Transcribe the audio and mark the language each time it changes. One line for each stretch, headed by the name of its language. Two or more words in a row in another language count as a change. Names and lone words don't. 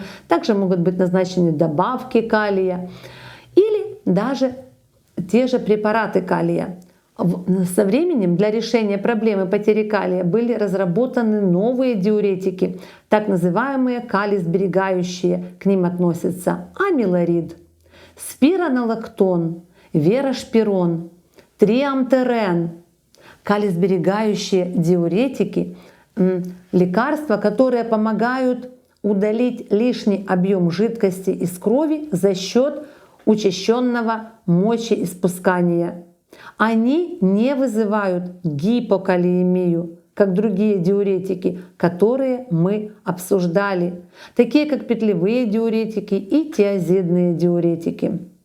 Russian: Также могут быть назначены добавки калия или даже те же препараты калия. Со временем для решения проблемы потери калия были разработаны новые диуретики, так называемые калиесберегающие. К ним относятся амилорид, спиронолактон, верошпирон, триамтерен. Калиесберегающие диуретики — лекарства, которые помогают удалить лишний объем жидкости из крови за счет учащенного мочеиспускания. Они не вызывают гипокалиемию, как другие диуретики, которые мы обсуждали, такие как петлевые диуретики и тиазидные диуретики.